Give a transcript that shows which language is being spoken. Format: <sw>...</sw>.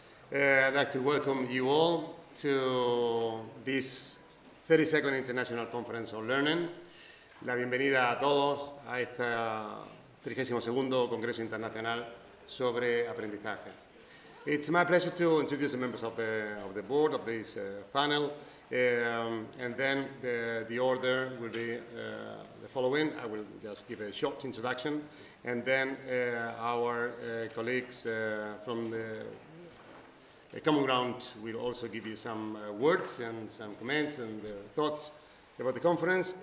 <en>I'd like to welcome you all to this 32nd International Conference on Learning.</en> <es>La bienvenida a todos a este 32º Congreso Internacional sobre Aprendizaje.</es> <en>It's my pleasure to introduce the members of the board of this panel, and then the order will be the following. I will just give a short introduction, and then our colleagues from the Common Ground will also give you some words and some comments and their thoughts about the conference.</en>